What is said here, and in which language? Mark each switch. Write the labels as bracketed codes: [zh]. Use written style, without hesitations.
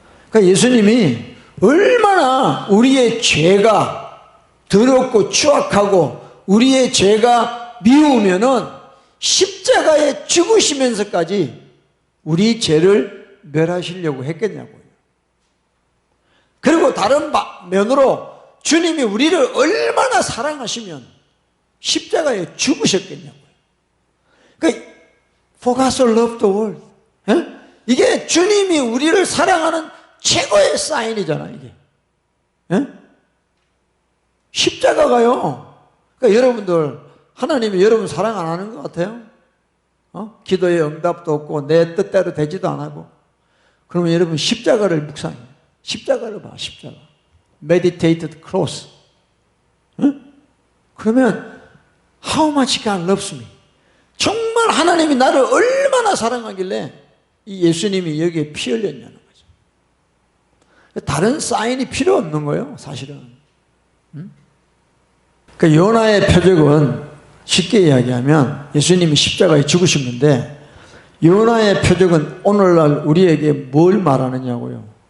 [ko] 그러니까 예수님이 얼마나 우리의 죄가 더럽고 추악하고 우리의 죄가 미우면은 십자가에 죽으시면서까지 우리 죄를 멸하시려고 했겠냐고요. 그리고 다른 면으로 주님이 우리를 얼마나 사랑하시면 십자가에 죽으셨겠냐고요. 그러니까 [en] For God so loved the world. [ko] 이게 주님이 우리를 사랑하는 최고의 사인이잖아, 이게. 십자가가요. 그러니까 여러분들, 하나님이 여러분 사랑 안 하는 것 같아요? 기도에 응답도 없고 내 뜻대로 되지도 안 하고. 그러면 여러분 십자가를 묵상해요. 십자가를 봐, 십자가. [en] Meditate the cross. [ko] 그러면 [en] How much God loves me. [ko] 정말 하나님이 나를 얼마나 사랑하길래 이 예수님이 여기에 피 흘렸냐는 거죠. 다른 사인이 필요 없는 거예요, 사실은. 그 요나의 표적은 쉽게 이야기하면 예수님이 십자가에 죽으신 건데, 요나의 표적은 오늘날 우리에게 뭘 말하느냐고요.